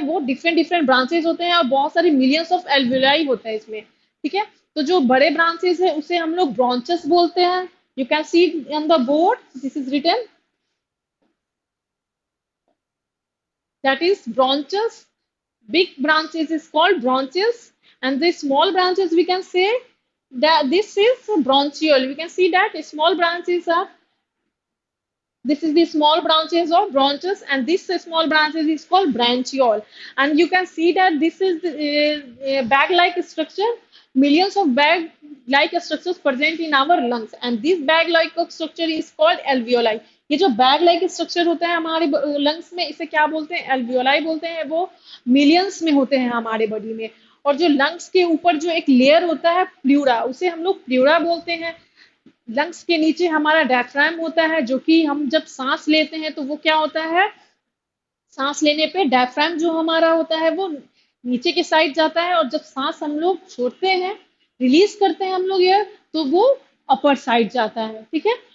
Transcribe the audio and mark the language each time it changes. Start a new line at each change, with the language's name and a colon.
Hindi: वो different different branches होते हैं और बहुत सारे मिलियंस ऑफ एल्विलाई होते हैं इसमें, ठीक है। तो जो बड़े ब्रांचेज है उसे हम लोग ब्रॉन्चेस बोलते हैं।
English: You can see on the board, this is written, that is branches. Big branches is called branches, and the small branches we can say that this is bronchiole. We can see that small branches are, this is the small branches of branches, and this small branches is called branchiole. And you can see that this is a bag-like structure. Millions of bag-like structures present in our lungs, and this bag-like structure is called alveoli.
Hindi: ये जो bag like structure होता है हमारे lungs में इसे क्या बोलते हैं, एल्वियोलाई बोलते हैं। वो मिलियंस में होते हैं हमारे बॉडी में। और जो लंग्स के ऊपर जो एक लेयर होता है प्ल्यूरा, उसे हम लोग प्ल्यूरा बोलते हैं। लंग्स के नीचे हमारा डायफ्राम होता है, जो कि हम जब सांस लेते हैं तो वो क्या होता है, सांस लेने पे डायफ्राम जो हमारा होता है वो नीचे के साइड जाता है, और जब सांस हम लोग छोड़ते हैं, रिलीज करते हैं हम लोग एयर, तो वो अपर साइड जाता है, ठीक है।